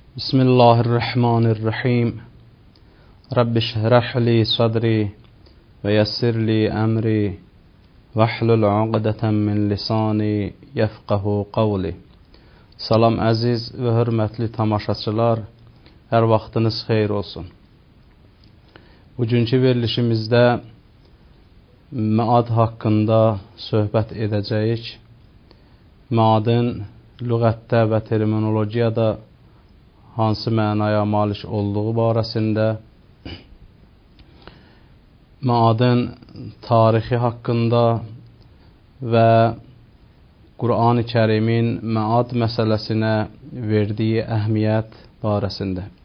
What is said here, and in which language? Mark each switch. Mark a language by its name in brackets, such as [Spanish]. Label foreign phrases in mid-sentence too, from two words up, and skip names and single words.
[Arabic] بسم الله الرحمن الرحيم. رب اشرح لي صدري ويسر لي أمري واحلل عقدة من لساني يفقهوا قولي. [Azerbaijani] Salam əziz və hörmətli tamaşaçılar, hər vaxtınız xeyir olsun. Bugünkü verilişimizdə məad haqqında söhbət edəcəyik. Məadın lüğətdə və terminologiyada hansı mənaya malik olduğu barəsində, məadın tarixi haqqında və Qur'an-ı Kərimin məad məsələsinə verdiyi əhmiyyət barəsində.